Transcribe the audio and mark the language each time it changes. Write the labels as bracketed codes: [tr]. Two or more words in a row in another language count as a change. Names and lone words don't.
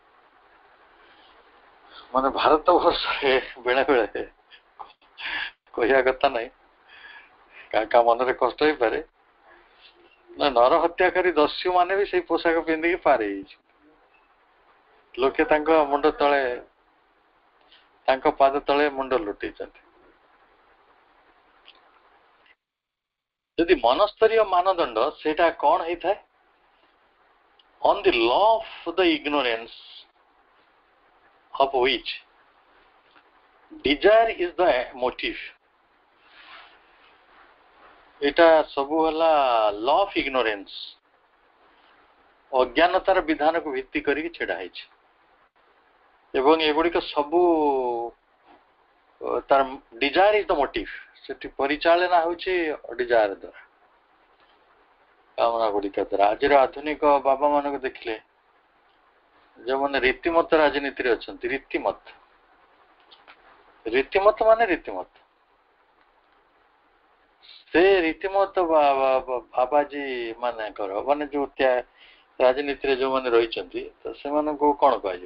[or] ମାନେ ଭାରତ ବର୍ଷରେ ବେଳେ ବେଳେ କହିବା କଥା ନାହିଁ, କାହା ମନରେ କଷ୍ଟ ହେଇପାରେ, ନର ହତ୍ୟାକାରୀ ଦସ୍ୟୁ ମାନେ ବି ସେଇ ପୋଷାକ ପିନ୍ଧିକି ପାର ହେଇଯାଇଛି। ଲୋକେ ତାଙ୍କ ମୁଣ୍ଡ ତଳେ, ତାଙ୍କ ପାଦ ତଳେ ମୁଣ୍ଡ ଲୁଟେଇଛନ୍ତି। ଯଦି ମନସ୍ତରୀୟ ମାନଦଣ୍ଡ, ସେଇଟା କ'ଣ ହେଇଥାଏ? [en] On the law of the ignorance of which desire is the motive, [or] এটা ସବୁ ହେଲା [en] law of ignorance, [or] ଅଜ୍ଞାନତାର ବିଧାନକୁ ଭିତ୍ତି କରିକି ଛିଡା ହେଇଛି, ଏବଂ ଏଗୁଡିକ ସବୁ ତାର [en] desire is the motive, [or] ସେଠି ପରିଚାଳନା ହଉଛି desire ଦ୍ୱାରା, କାମନା ଗୁଡିକ ଦ୍ୱାରା। ଆଜିର ଆଧୁନିକ ବାବା ମାନଙ୍କୁ ଦେଖିଲେ, ଯେଉଁମାନେ ରୀତିମତ ରାଜନୀତିରେ ଅଛନ୍ତି, ରୀତିମତ ମାନେ ରୀତିମତ, ସେ ରୀତିମତ ବାବାଜୀ ମାନଙ୍କର, ମାନେ ଯୋଉ ରାଜନୀତିରେ ଯୋଉମାନେ ରହିଛନ୍ତି, ତ ସେମାନଙ୍କୁ କ'ଣ କୁହାଯିବ?